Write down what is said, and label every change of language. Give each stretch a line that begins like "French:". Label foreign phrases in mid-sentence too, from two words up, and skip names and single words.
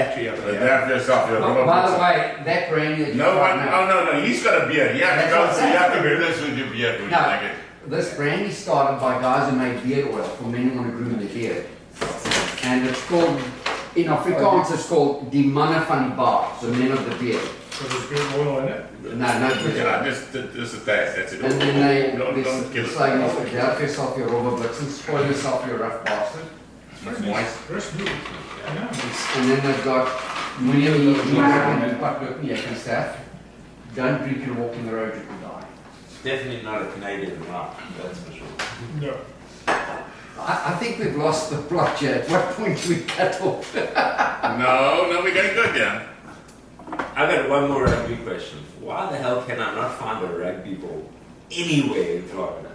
English: battery over But here. that for yourself. You're Oh, by the way, that brandy that you no got one. now, Oh no, he's got a beard. You have to That's go. what I'm You have to saying. do this with your beard. When No. you like it. this brandy started by guys who made beard oil for men who want to groom their beard. And it's called, in Afrikaans, it's called
Afrikaans: die manne van die baard,
English: the men of the beard. So there's good oil in it. No, Yeah, just a taste. That's it. And then don't they kill say, it. "Delf yourself your rubber blitzen, spoil yourself your rough bastard." It's moist. Very smooth. I know. And then they've got
Afrikaans: moenie pak loop nie, jy kan sterf.
English: Don't drink and walk in the road, you can die. Definitely not a Canadian rock, that's for sure. No. I think we've lost the plot here. At what point do we cut off? No, we're getting good, yeah. I got one more rugby question. Why the hell can I not find a rugby ball anywhere in Florida?